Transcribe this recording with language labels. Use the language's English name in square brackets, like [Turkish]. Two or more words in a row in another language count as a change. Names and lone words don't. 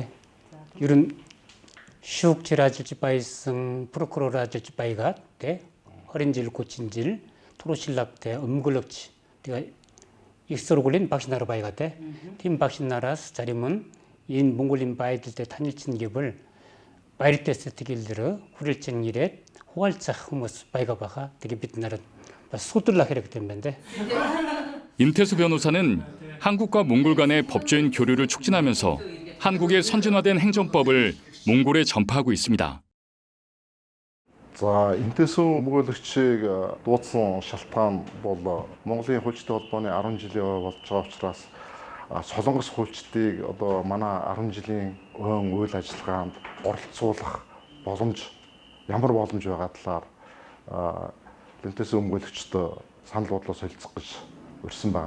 [Mongolian] Ер нь шүүгчээр ажиллаж байсан, прокурор ажиллаж байгаад тэ 20 жил 30 жил туршлагатай өмгөлөгч тэгээ их сургуулийн багш нар байгаад тэ. Тийм багш нараас зарим нь энэ Монголын байдалд танилцсан гэвэл баяртай сэтгэлээр хүрэлцэн ирээд хуваалцах хүмүүс байга. Тэгээ бид нарт бас судлах хэрэгтэй юм байна. [Korean] 임태수 변호사는 한국과 몽골 간의 법조인 교류를 촉진하면서 한국의 선진화된 행정법을 몽골에 전파하고 있습니다. [Mongolian] За эмтэсүү өмгөөлөгчийг дуудсан шалтгаан бол Монголын хуульчдын холбооны 10 жилийн болж байгаа учраас Солонгос хуульчдыг одоо манай 10 жилийн үйл ажиллагаанд оролцуулах боломж ямар боломж байгаа талаар эмтэсүү өмгөөлөгчдөө санал бодлоо солилцох гэж урьсан байна.